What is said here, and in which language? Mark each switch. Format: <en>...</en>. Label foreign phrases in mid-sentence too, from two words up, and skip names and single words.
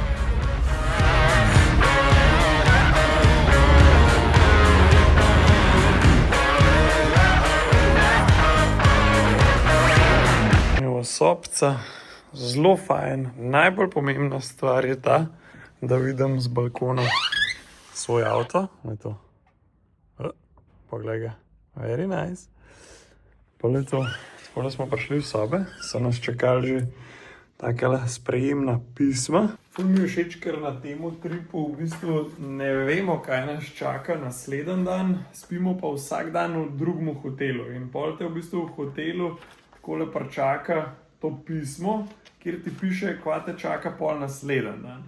<sl>Evo sobca. Zelo fajn. Najbolj pomembna stvar je ta, da vidim z balkona svoj avto. Je to. Poglej ga.</sl> <en>Very nice.</en> <sl>Pole to. Tako da smo prišli v sobe, so nas čakali že takele sprejemna pisma. Ful mi je všeč, ker na temu tripu v bistvu ne vemo, kaj nas čaka naslednji dan, spimo pa vsak dan v drugem hotelu. In pol te v bistvu v hotelu takole pričaka to pismo, kjer ti piše, kva te čaka pol naslednji dan.</sl>